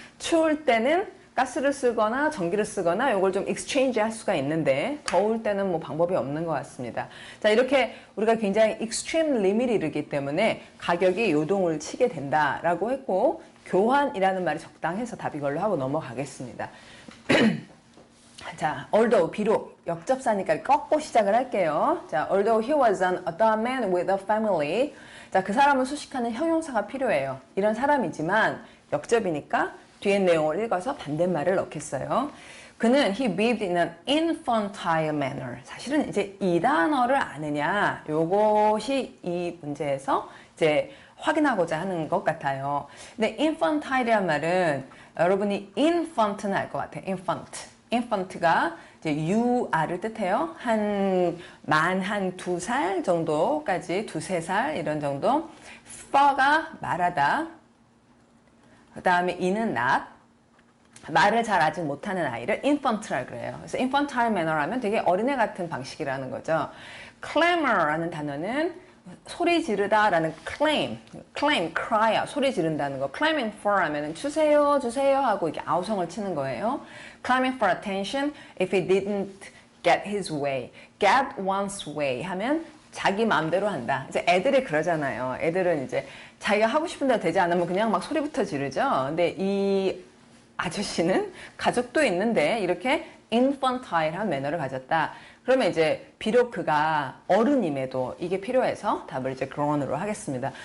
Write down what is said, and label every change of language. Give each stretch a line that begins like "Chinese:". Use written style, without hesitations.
Korean: 추울 때는 가스를 쓰거나 전기를 쓰거나 이걸 좀 익스체인지 할 수가 있는데 더울 때는 뭐 방법이 없는 것 같습니다. 자, 이렇게 우리가 굉장히 익스트림 리밋이 이르기 때문에 가격이 요동을 치게 된다라고 했고 교환이라는 말이 적당해서 답 이걸로 하고 넘어가겠습니다. 자, although 비록 역접사니까 꺾고 시작을 할게요.
English: 자, although he was an adult man with a family.
Korean: 자, 그 사람은 수식하는 형용사가 필요해요. 이런 사람이지만 역접이니까 뒤에 내용을 읽어서 반대말을 넣겠어요.
English: 그는 he behaved in an infantile manner.
Korean: 사실은 이제 이 단어를 아느냐, 요것이 이 문제에서 이제 확인하고자 하는 것 같아요. 근데 infantile이란 말은 여러분이 infant는 알 것 같아요. infant가 이제 유아를 뜻해요. 한 2살 정도까지, 2~3살 이런 정도. fur가 말하다. 그 다음에 이는 not. 말을 잘 아직 못하는 아이를 infant라 그래요. 그래서 infantile manner 하면 되게 어린애 같은 방식이라는 거죠. clamor라는 단어는 소리 지르다라는 claim, cry, 소리 지른다는 거. claiming for 하면은 주세요, 주세요 하고 이렇게 아우성을 치는 거예요.
English: claiming for attention if he didn't get his way.
Korean: get one's way 하면 자기 마음대로 한다. 이제 애들이 그러잖아요. 애들은 이제 자기가 하고 싶은 대로 되지 않으면 그냥 막 소리부터 지르죠. 근데 이 아저씨는 가족도 있는데 이렇게 infantile한 매너를 가졌다. 그러면 이제 비록 그가 어른임에도 이게 필요해서 답을 이제 grown으로 하겠습니다.